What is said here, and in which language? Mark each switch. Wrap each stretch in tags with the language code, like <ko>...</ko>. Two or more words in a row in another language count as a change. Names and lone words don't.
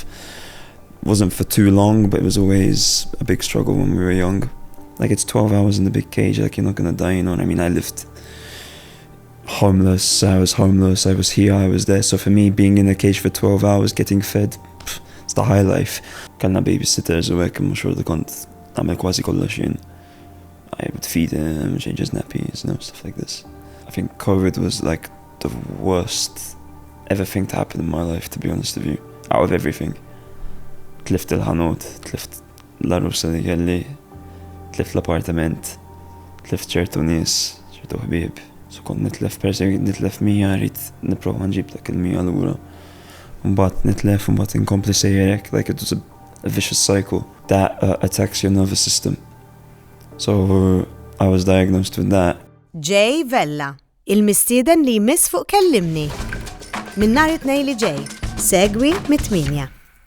<en>Wasn't for too long, but it was always a big struggle when we were young. Like, it's 12 hours in the big cage, like, you're not gonna die, you know what I mean? I lived homeless, I was here, I was there. So for me, being in a cage for 12 hours, getting fed, it's the high life.</en> <mt>Kellna babysitters u hekk, mhux xorta kont nagħmel kważi kollox jien.</mt> <en>I would feed him, change his nappies, you know, stuff like this. I think COVID was like the worst ever thing to happen in my life, to be honest with you. Out of everything.</en> <mt>Tlift il-ħanut, tlift l-arrusa li kelli, tlift l-appartament, tlift ċertu nies, ċertu ħbieb. So kont nitlef mija, rrit niprofa nġib dak il-mija l-ura. Mbagħad nitlef, mbagħad inkompli sejjerek,</mt> <en>like it was a vicious cycle that attacks your nervous system. So I was diagnosed with that.</en> <mt>Jay Vella, il-mistieden li jmiss fuq kellimni. Min nhar it-tnejn li ġej, segwi mit-8.</mt>